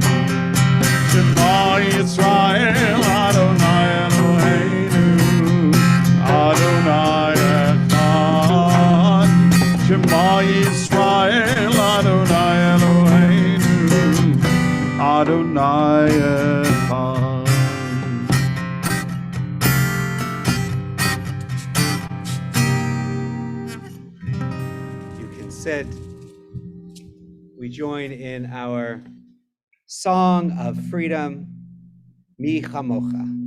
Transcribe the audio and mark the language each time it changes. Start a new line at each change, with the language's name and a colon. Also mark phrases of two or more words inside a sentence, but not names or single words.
Hebrew: שמע ישראל, אדני אלהינו, אדני אחד. שמע ישראל, אדני אלהינו, אדני אחד.
English: You can sit. We join in our song of freedom,
Hebrew: מי כמכה.